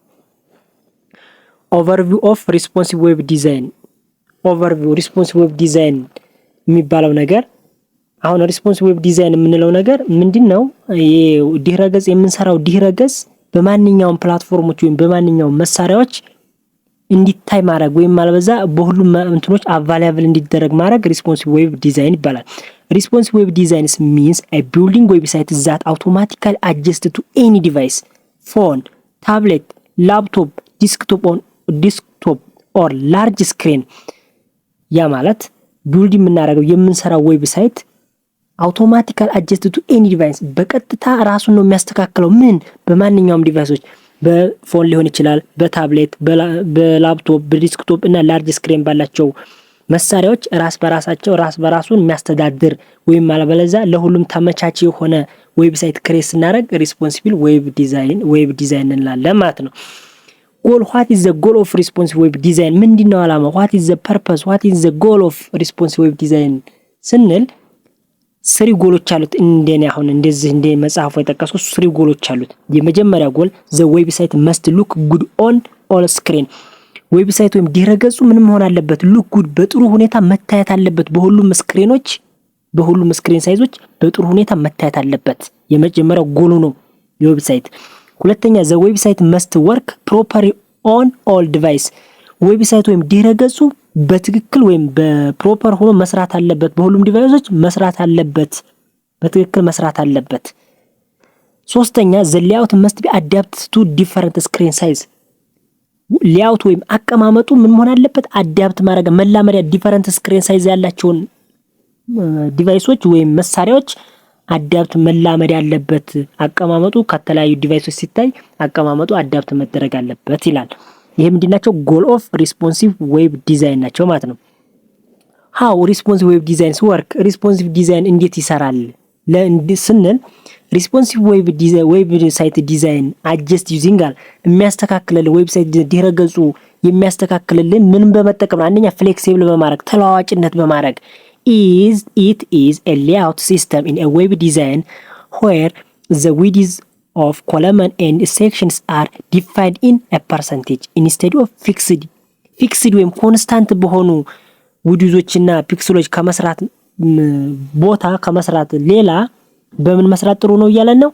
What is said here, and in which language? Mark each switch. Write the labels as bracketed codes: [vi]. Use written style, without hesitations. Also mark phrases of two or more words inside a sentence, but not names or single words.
[en] overview of responsive web design. overview responsive web design [am] የሚባለው ነገር አሁን [en] responsive web design [am] የምንለው ነገር ምንድነው? ድህረገጽ የምንሰራው ድህረገጽ በማንኛውም ፕላትፎርሞች ወይም በማንኛውም መሳሪያዎች እንዲታይ ማድረግ ወይም ማለበዛ በሁሉም እንትኖች አቫይላብል እንዲደረግ ማድረግ [en] responsive web design [am] ይባላል። [en] responsive web designs means a building website that automatically adjusts to any device, phone, tablet, laptop, desktop or large screen። [am] ያ ማለት [en] ቢልድ [am] የምናደርገው የምንሰራው ዌብሳይት [en] automatically adjust to any [am] ዲቫይስ በቀጥታ ራሱን ነው የሚያስተካክለው። ምን በማንኛውም ዲቫይሶች በፎን ሊሆን ይችላል፣ በታብሌት፣ በላፕቶፕ፣ በዲስክቶፕ እና [en] large screen [am] ባላቸው መሳሪያዎች ራስ በራሱን የሚያስተዳድር ወይም አለበለዚያ ለሁሉም ተመቻች የሆነ ዌብሳይት ክሬት ስናደርግ [en] responsible web design [am] እንላለን ማለት ነው። ጎል [en] what is the goal of responsive web design? [am] ምንድነው ዓላማው? [en] what is the purpose? what is the goal of responsive web design [am] ስንል [en] three goals [am] አሉት። እንደኔ አሁን እንደዚህ እንደ መጽሐፉ የጠቀስኩት [en] three goals [am] አሉት። የመጀመሪያ ጎል [en] the website must look good on all screen። [am] ዌብሳይት ወይም ድህረገጹ ምን መሆን አለበት? [en] look good [am] በጥሩ ሁኔታ መታየት አለበት። በሁሉም ስክሪኖች በሁሉም [en] screen sizes [am] በጥሩ ሁኔታ መታየት አለበት። የመጀመሪያው ጎሉ ነው የዌብሳይት። ሁለተኛ [en] the website must work properly on all device። [am] ዌብሳይት ወይም ድህረገጹ በትክክል ወይም በፕሮፐር ሆኖ መስራት አለበት። በሁሉም ዲቫይሶች መስራት አለበት፣ በትክክል መስራት አለበት። ሶስተኛ [en] the layout must be adapted to different screen size። [am] ሌአውት ወይም አቀማመጡ ምን መሆን አለበት? አዳፕት ማድረግ መላመሪያ [en] different screen size [am] ያላቸውን ዲቫይሶች ወይም መሳሪያዎች አዳፕት መላመድ ያለበት። አቀማመጡ ከተለያዩ ዲቫይሶች ሲታይ አቀማመጡ አዳፕት መደረግ አለበት ይላል። ይሄ ምንድናቸው? [en] goal of responsive web design [am] ናቸው ማለት ነው። [en] how responsive web designs work። responsive design [am] እንዴት ይሰራል ስንል [en] responsive web site design adjust using [am] የሚያስተካክልልን ዌብሳይት ድህረገጹ የሚያስተካክልልን ምንም በመጠቀም ነው። አንደኛ ፍሌክሲብል በማድረግ ተለዋዋጭነት በማድረግ [en] it is a layout system in a web design where the width of column and sections are defined in a percentage instead of fixed [am] ወይም ኮንስታንት በሆኑ ዊድዞችና ፒክሰሎች ከመስራት ቦታ ከመስራት ሌላ በምን መስራት ጥሩ ነው እያለን ነው?